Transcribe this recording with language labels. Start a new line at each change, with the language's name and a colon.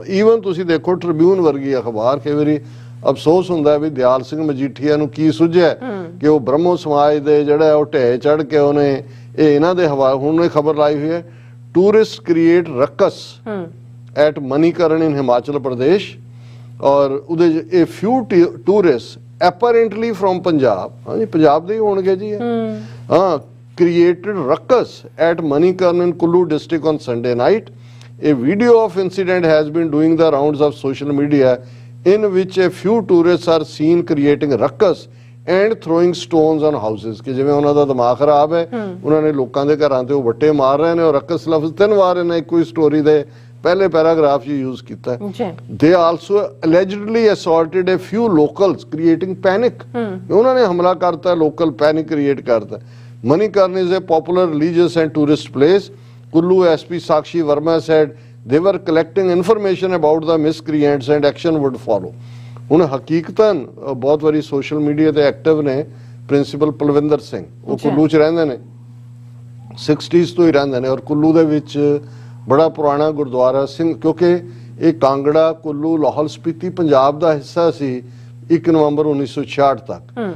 Punjabi: Even ਤੁਸੀਂ ਦੇਖੋ Tribune ਵਰਗੀ ਅਖਬਾਰ, ਕਈ ਵਾਰੀ ਅਫਸੋਸ ਹੁੰਦਾ ਵੀ ਦਿਆਲ ਸਿੰਘ ਮਜੀਠੀਆ ਨੂੰ ਕੀ ਸੁਝਿਆ ਕਿ ਉਹ ਬ੍ਰਹਮੋ ਸਮਾਜ ਦੇ ਜਿਹੜਾ ਉਹ ਢੇ ਚੜ ਕੇ ਉਹਨੇ ਇਹ ਇਹਨਾਂ ਦੇ ਹਵਾਲੇ ਹੁਣ ਖਬਰ ਲਾਈ ਹੋਈ ਹੈ,
English: Tourist create ruckus at Manikaran in Himachal Pradesh. ਔਰ ਉਹਦੇ ਇਹ few tourist apparently from Punjab,
Punjabi: ਹਾਂਜੀ ਪੰਜਾਬ ਦੇ ਹੀ ਹੋਣਗੇ ਜੀ, ਹਾਂ,
English: created ruckus at Manikaran in Kullu district on Sunday night. A video of incident has been doing the rounds of social media in which a few tourists are seen creating ruckus and throwing stones on houses।
Punjabi: ਕਿ ਜਿਵੇਂ ਉਹਨਾਂ ਦਾ ਦਿਮਾਗ ਖਰਾਬ ਹੈ, ਉਹਨਾਂ ਨੇ ਲੋਕਾਂ ਦੇ ਘਰਾਂ ਤੇ ਉਹ ਵੱਟੇ ਮਾਰ ਰਹੇ ਨੇ। ਔਰ ਰਕਸ ਲਫ਼ਜ਼ 3 ਵਾਰ ਇਹਨਾਂ ਇੱਕੋ ਹੀ ਸਟੋਰੀ ਦੇ ਪਹਿਲੇ ਪੈਰਾਗ੍ਰਾਫ 'ਚ ਯੂਜ਼ ਕੀਤਾ ਹੈ। ਜੀ
English: They also allegedly assaulted a few locals creating panic.
Punjabi: ਉਹਨਾਂ ਨੇ ਹਮਲਾ ਕਰਤਾ, ਲੋਕਲ ਪੈਨਿਕ ਕ੍ਰੀਏਟ ਕਰਤਾ।
English: Manikaran is a popular religious and tourist place. Kullu SP Sakshi Verma said they were collecting information about the miscreants and action would follow.
Punjabi: ਹੁਣ ਹਕੀਕਤਨ ਬਹੁਤ ਵਾਰੀ ਸੋਸ਼ਲ ਮੀਡੀਆ ਤੇ active ਨੇ ਪ੍ਰਿੰਸੀਪਲ ਪਲਵਿੰਦਰ ਸਿੰਘ, ਉਹ ਕੁੱਲੂ 'ਚ ਰਹਿੰਦੇ ਨੇ, 60s ਤੋਂ ਹੀ ਰਹਿੰਦੇ ਨੇ, ਔਰ ਕੁੱਲੂ ਦੇ ਵਿੱਚ ਬੜਾ ਪੁਰਾਣਾ ਗੁਰਦੁਆਰਾ ਸਿੰਘ, ਕਿਉਂਕਿ ਇਹ ਕਾਂਗੜਾ, ਕੁੱਲੂ, ਲਾਹੌਲ ਸਪੀਤੀ ਪੰਜਾਬ ਦਾ ਹਿੱਸਾ ਸੀ 1 ਨਵੰਬਰ 1966 ਤੱਕ।